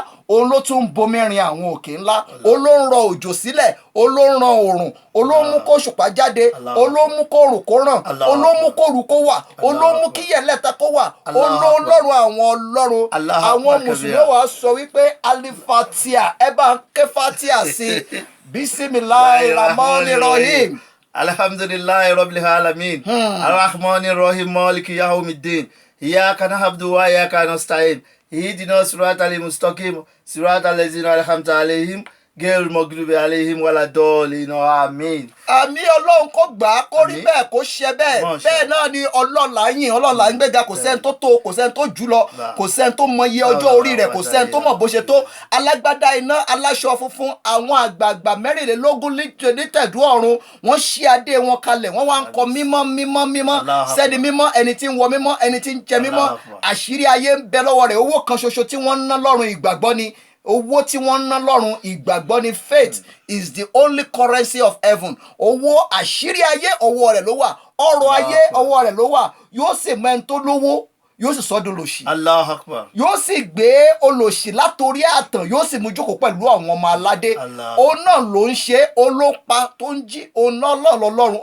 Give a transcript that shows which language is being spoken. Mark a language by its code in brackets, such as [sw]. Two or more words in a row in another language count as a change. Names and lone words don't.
[yo] Òun ló tún bomi rin àwọn òkè ńlá. Òun ló ń rọ òjò sílẹ̀, òun ló ń ran oòrùn, òun ló mú kó ṣùpá jáde, òun ló mú kó rùn kó ràn, òun ló mú kó rù kó wà, òun ló mú kí yẹ̀lẹ́ta kó wà. Òun ló lọ́rùn àwọn ọlọ́run. Àwọn mùsùlùmí wa sọ wípé alifatia, ẹ bá ń ké fatia sí Bismillahirrahmanirrahim. [ar] الحمد لله رب العالمين الرحمن الرحيم مالك يوم الدين. إياك نعبد وإياك نستعين اهدنا الصراط المستقيم صراط الذين أنعمت عليهم غير المغضوب عليهم ولا الضالين. [yo] Àmín. Àmì Ọlọ́run kó gbà á, kó rí bẹ́ẹ̀, kó ṣe bẹ́ẹ̀. Bẹ́ẹ̀ náà ni Ọlọ́run là ń yìn, Ọlọ́run là ń gbéga. Kò sẹ́ni tó tó, kò sẹ́ni tó jù lọ, kò sẹ́ni tó mọ iye ọjọ́ orí rẹ̀, kò sẹ́ni tó mọ̀ bó ṣe tó. Alágbádá iná, aláṣọ funfun, àwọn àgbààgbà 24 ní tẹ̀dú ọ̀run. Wọ́n ṣí adé wọn kalẹ̀, wọ́n wá ń kọ mímọ́ mímọ́ mímọ́. Sẹ́ni mímọ́, ẹni tí ń wọ mímọ́, ẹni tí ń jẹ mímọ́. Àṣírí ayé ń bẹ lọ́wọ́ rẹ̀. Owó kan ṣoṣo tí wọ́n ń ná lọ́run ìgbàgbọ́ ni. Owó tí wọ́n ń ná lọ́run ìgbàgbọ́ ni. [en] Faith is the only currency of heaven. [yo] Owó, àṣírí ayé ọwọ́ rẹ̀ ló wà. Ọrọ̀ ayé ọwọ́ rẹ̀ ló wà. Yóò sì mọ ẹni tó lówó, yóò sì sọ́dún olòṣì. [ar] الله أكبر. [yo] Yóò sì gbé olòṣì látorí àtàn, yóò sì mú jókòó pẹ̀lú àwọn ọmọ aládé. Òun náà ló ń ṣe, olópa tó ń jí, òun náà lọ́lọ́run.